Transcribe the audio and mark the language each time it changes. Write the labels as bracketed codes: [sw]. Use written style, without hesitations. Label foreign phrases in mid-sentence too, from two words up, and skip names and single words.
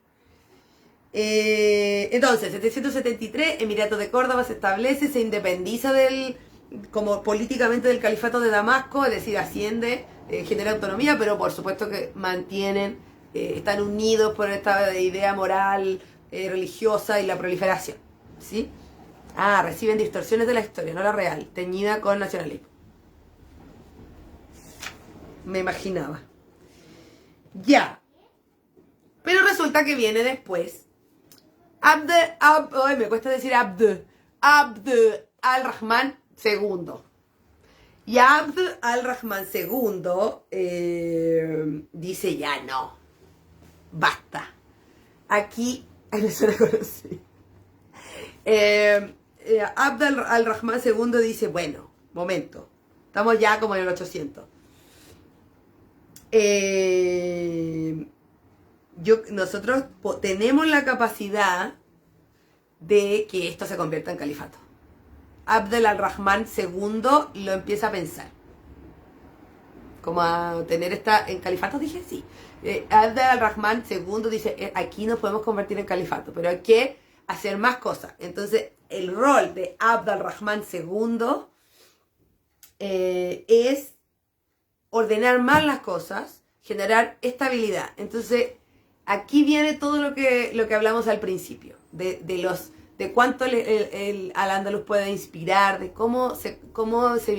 [es] Entonces, 773, Emirato de Córdoba se establece, se independiza como políticamente del califato de Damasco, es decir, asciende, genera autonomía, pero por supuesto que mantienen, están unidos por esta idea moral, religiosa y la proliferación, ¿sí? Reciben distorsiones de la historia, no la real, teñida con nacionalismo. Me imaginaba. Ya. Pero resulta que viene después me cuesta decir Abd al-Rahman II. Y Abd al-Rahman II dice ya no, basta. Aquí, me suena conocido. Abd al-Rahman II dice, bueno, momento, estamos ya como en el 800. Nosotros tenemos la capacidad de que esto se convierta en califato. Abd al-Rahman II lo empieza a pensar. Como a tener en califato, dije sí. Abd al-Rahman II dice, aquí nos podemos convertir en califato, pero hay que hacer más cosas. Entonces, el rol de Abd al-Rahman II es ordenar más las cosas, generar estabilidad. Entonces, aquí viene todo lo que hablamos al principio, de cuánto el Al-Ándalus puede inspirar, de cómo se